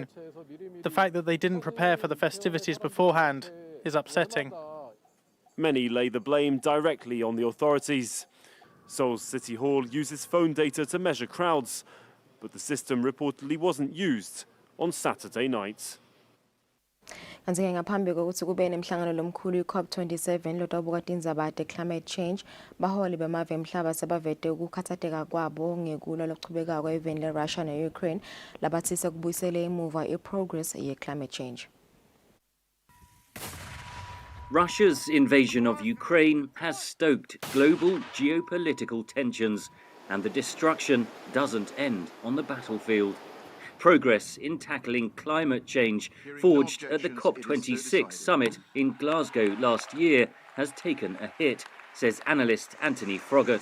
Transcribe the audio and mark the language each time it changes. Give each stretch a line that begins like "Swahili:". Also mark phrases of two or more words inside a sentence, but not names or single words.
English: The fact that they didn't prepare for the festivities beforehand is upsetting. Many lay the blame directly on the authorities. Seoul's City Hall uses phone data to measure crowds, but the system reportedly wasn't used on Saturday night.
Swati: Kanti ngaphambi kokuthi kube nemhlangano lomkhulu iCOP27 lotabuka tindzaba
English: climate change
Swati: baholi bemave emhlaba sebavete ukukhathateka kwabo ngekulwa lokuchubekako eveni leRussia neUkraine labathise kubuyisela emuva iprogress ye
English: climate change. Russia's invasion of Ukraine has stoked global geopolitical tensions, and the destruction doesn't end on the battlefield. Progress in tackling climate change, forged at the COP26 summit in Glasgow last year, has taken a hit, says analyst Anthony Froggatt.